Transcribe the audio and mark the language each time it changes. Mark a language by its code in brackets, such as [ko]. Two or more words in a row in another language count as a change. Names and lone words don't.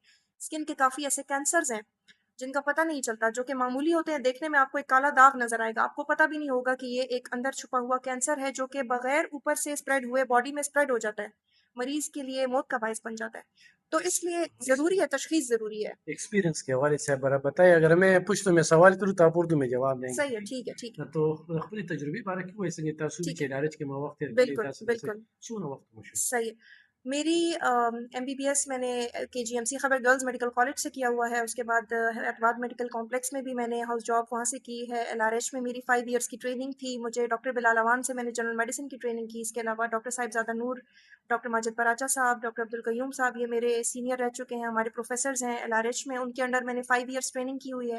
[ur] اسکن کے کافی ایسے کینسرز ہیں جن کا پتہ نہیں چلتا، جو کہ معمولی ہوتے ہیں، دیکھنے میں آپ کو ایک کالا داغ نظر آئے گا، آپ کو پتہ بھی نہیں ہوگا کہ یہ ایک اندر چھپا ہوا کینسر ہے جو کہ بغیر اوپر سے اسپریڈ ہوئے باڈی میں اسپریڈ ہو جاتا ہے، مریض کے لیے موت کا باعث بن جاتا ہے. تو اس لیے ضروری ہے، تشخیص ضروری ہے. ایکسپیرینس کے حوالے سے برا بتائیں. اگر میں پشتو میں سوال کروں تو آپ اردو میں جواب دیں گے. صحیح ہے، ٹھیک ہے، ٹھیک ہے، [ps] تو خپل تجربې باره کې وایي څنګه تاسو [ur] ٹھیک [ps] چې [ur] ہے، [ps] علاج کې ما وخت تیر کړی بالکل تاسو بالکل څه څونه وخت مو شو؟ [ur] صحیح ہے. میری MBBS میں نے KGMC خبر گرلز میڈیکل کالج سے کیا ہوا ہے، اس کے بعد حیدرآباد میڈیکل کمپلیکس میں بھی میں نے [en] house job [ur] وہاں سے کی ہے. LRH میں میری 5 ایئرس کی ٹریننگ تھی. مجھے ڈاکٹر بلال اوان سے میں نے [en] general medicine [ur] کی ٹریننگ کی. اس کے علاوہ ڈاکٹر صاحبزادہ نور، ڈاکٹر ماجد پراچا صاحب، ڈاکٹر عبدالقیوم صاحب، یہ میرے سینئر رہ چکے ہیں، ہمارے پروفیسرز ہیں LRH میں، ان کے انڈر میں نے 5 [en] years training [ur] کی ہوئی ہے.